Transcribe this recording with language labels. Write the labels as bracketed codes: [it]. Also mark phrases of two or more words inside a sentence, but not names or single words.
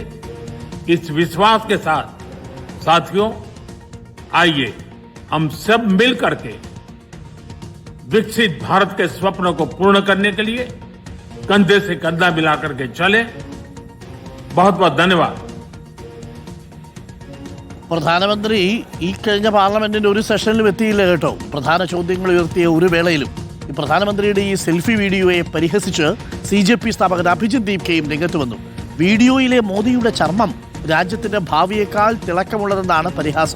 [hi] इस विश्वास के साथ साथियों, आइए हम सब मिल करके विकसित भारत के स्वप्न को पूर्ण करने के लिए कंधे से कंधा मिलाकर के चलें. बहुत बहुत धन्यवाद. [ml] പ്രധാനമന്ത്രി ഈ കഴിഞ്ഞ പാർലമെന്റിന്റെ ഒരു സെഷനിലും എത്തിയില്ല കേട്ടോ. പ്രധാന ചോദ്യങ്ങൾ ഉയർത്തിയ ഒരു വേളയിലും ഈ പ്രധാനമന്ത്രിയുടെ ഈ സെൽഫി വീഡിയോയെ പരിഹസിച്ച് CJP സ്ഥാപകൻ അഭിജിത് ദീപ്കയും രംഗത്ത് വന്നു. വീഡിയോയിലെ മോദിയുടെ ചർമ്മം രാജ്യത്തിന്റെ ഭാവിയേക്കാൾ തിളക്കമുള്ളതെന്നാണ് പരിഹാസം.